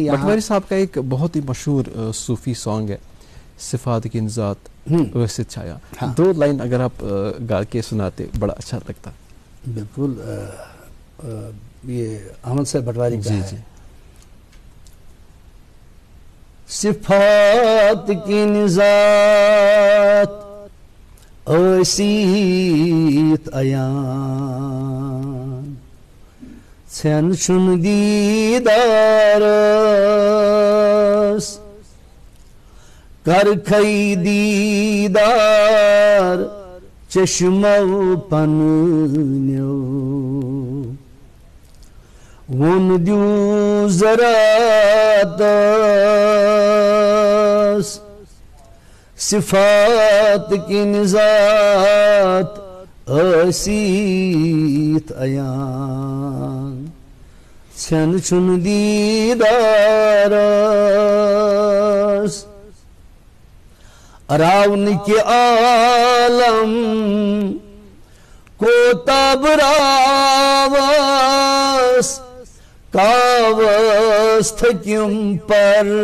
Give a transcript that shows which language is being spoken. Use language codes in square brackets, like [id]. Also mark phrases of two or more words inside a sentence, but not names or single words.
[ur] بٹواری صاحب کا ایک بہت ہی مشہور صوفی سانگ ہے، صفات کی ذات ویسے چھایا، دو لائن اگر آپ گا کے سناتے بڑا اچھا لگتا۔ بالکل، یہ احمد صاحب بٹواری کا ہے۔ [ks] صفات کی ذات ٲسیت عیان، ژھٮ۪ن چھُنہٕ دیٖدارس، کرکھے دیٖدار چشمو پننیو، وون دیو زراتس، صفات کی ذات ٲسیت عیان، ژھٮ۪ن چھُنہٕ دیٖدارس، راونہٕ کہِ عالم کوتاہ براوس، کاوس تھکِم پر،